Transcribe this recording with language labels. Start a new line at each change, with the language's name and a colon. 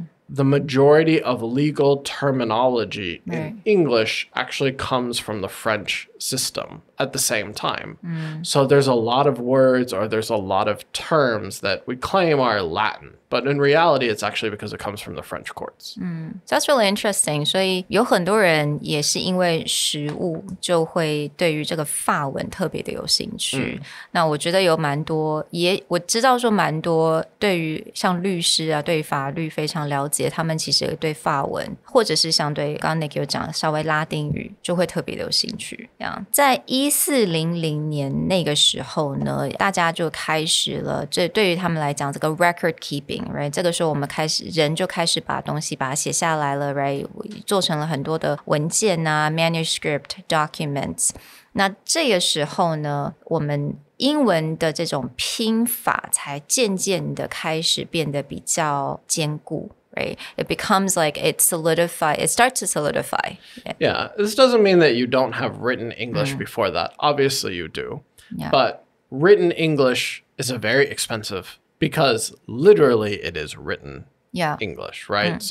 English: The majority of legal terminology in English actually comes from the French system at the same time. So there's a lot of words or there's a lot of terms that we claim are Latin, but in reality, it's actually because it comes from the French courts. That's really interesting.
Chinese: 所以有很多人也是因为食物就会对于这个法文特别的有兴趣。那我觉得有蛮多，我知道说蛮多对于像律师啊，对于法律非常了解，他们其实对法文或者是相对刚刚 Nick 有讲稍微拉丁语就会特别的有兴趣。在1400年那个时候呢，大家就开始了，这对于他们来讲这个 record keeping，right？这个时候我们人就开始把东西把它写下来了 ，right？做成了很多的文件啊
English: manuscript documents。
Chinese: 那这个时候呢，我们英文的这种拼法才渐渐的开始变得比较坚固。
English: Right? It becomes like it starts to solidify. Yeah, this doesn't mean that you don't have written English before that. Obviously you do. But written English is a very expensive because literally it is written English, right?